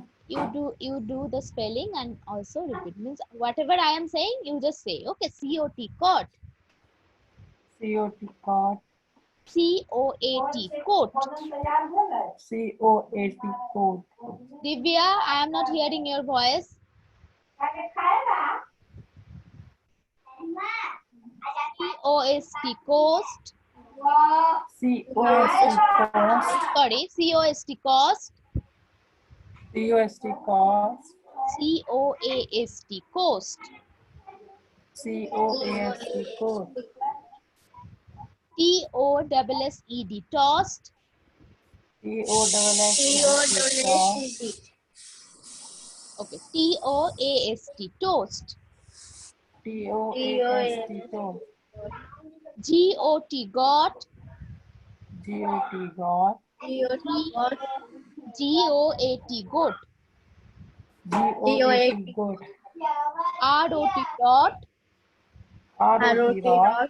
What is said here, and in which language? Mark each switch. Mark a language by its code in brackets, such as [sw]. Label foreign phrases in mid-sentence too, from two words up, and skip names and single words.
[en] you do the spelling and also repeat. Means whatever I am saying, you just say. Okay, C-O-T, caught. C-O-T, coat. C-O-A-T, coat. C-O-A-T, coat. Divya, I am not hearing your voice. C-O-S-T, coast. C-O-S-T, cost. Sorry, C-O-S-T, cost. C-O-S-T, cost. C-O-A-S-T, coast. C-O-A-S-T, coat. T-O-S-S-E-D, tossed. T-O-S-S-E-D, tossed. Okay, T-O-A-S-T, toast. T-O-A-S-T, toast. G-O-T, got. G-O-T, got. G-O-A-T, goat. G-O-A-T, goat. R-O-T, dot. R-O-T, rot.